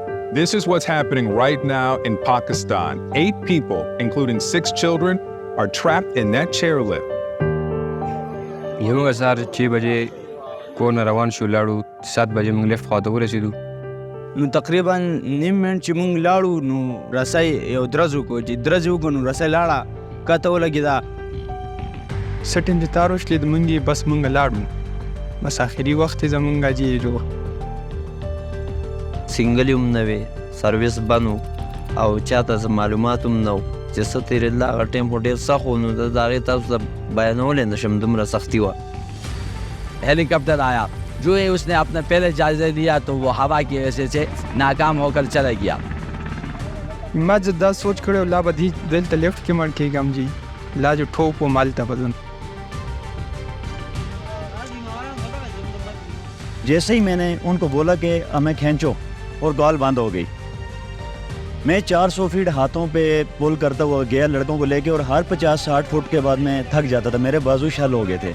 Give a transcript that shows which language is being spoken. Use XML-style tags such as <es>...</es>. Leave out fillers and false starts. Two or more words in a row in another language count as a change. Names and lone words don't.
<en>This is what's happening right now in Pakistan. 8 people, including 6 children, are trapped in that chairlift.</en> <ps>یو سهار 6 بجې کور نه روان شو، لاړو 7 بجې موږ لیفټ خواته ورسېدو. نو تقریبا نیم منټ چې موږ لاړو نو رسۍ یو درز وکړو، چې درز یې وکړو نو رسۍ لاړه کته ولګېده. سټن چې تار وشلېد موږ یې بس موږ لاړو، بس آخري وخت یې زموږ حاجي جو سنګل هم نه وې، سرویس بند و او چاته څه معلومات هم نه و چې څه تېرېدله. هغه ټایم خو ډېر سخت و، نو د هغې تاسو ته بیانولی نه شم، دومره سختي وه.</ps> <ur>ہیلی کاپٹر آیا، جو ہی اس نے اپنا پہلے جائزہ لیا تو وہ ہوا کی وجہ سے ناکام ہو کر چلا گیا.</ur> <ps>ما چې دا سوچ کړی لا به دلته لیفټ کې مړ کېږم جی، لا جو ټوپ و مالته به ځم.</ps> <ur>جیسے ہی میں نے ان کو بولا کہ ہمیں کھینچو اور گال بند ہو گئی. میں 400 فیٹ ہاتھوں پہ پل کرتا ہوا گیا لڑکوں کو لے کے، اور ہر 50-60 فٹ کے بعد میں تھک جاتا تھا، میرے بازو شل ہو گئے تھے.</ur>